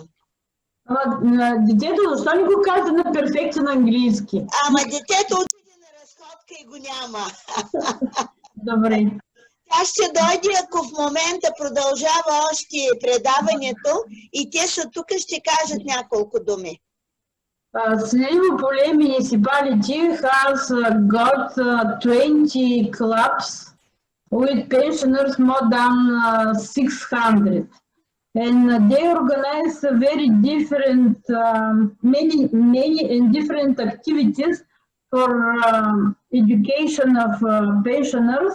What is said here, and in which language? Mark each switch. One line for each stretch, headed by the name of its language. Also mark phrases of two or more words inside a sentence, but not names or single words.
Bulgarian: Детето, защо не го каза на перфекция на английски? Ама детето отиде на разходка и го няма. Добре. Тя ще дойде, ако в момента продължава още предаването, и те са тук, ще кажат няколко думи.
English: Slivopole municipality has got 20 clubs with pensioners more than 600. And they organize very different, many and different activities for education of pensioners.